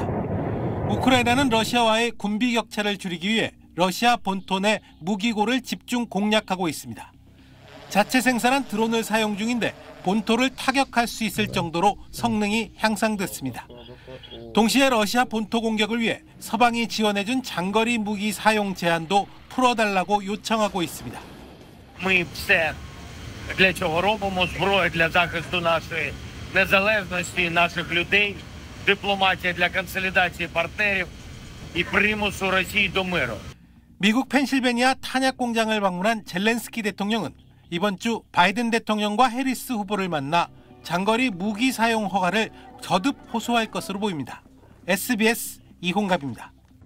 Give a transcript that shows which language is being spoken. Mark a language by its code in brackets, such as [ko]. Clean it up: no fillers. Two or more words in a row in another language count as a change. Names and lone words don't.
[ko] 우크라이나는 러시아와의 군비 격차를 줄이기 위해 러시아 본토 내 무기고를 집중 공략하고 있습니다. 자체 생산한 드론을 사용 중인데 본토를 타격할 수 있을 정도로 성능이 향상됐습니다. 동시에 러시아 본토 공격을 위해 서방이 지원해준 장거리 무기 사용 제한도 풀어달라고 요청하고 있습니다. [uk] Ми все для цього робимо, зброя для захисту нашої незалежності, наших людей, дипломатія для консолідації партнерів і примусу Росії до миру. [ko] 미국 펜실베니아 탄약 공장을 방문한 젤렌스키 대통령은 이번 주 바이든 대통령과 해리스 후보를 만나 장거리 무기 사용 허가를 거듭 호소할 것으로 보입니다. SBS 이홍갑입니다.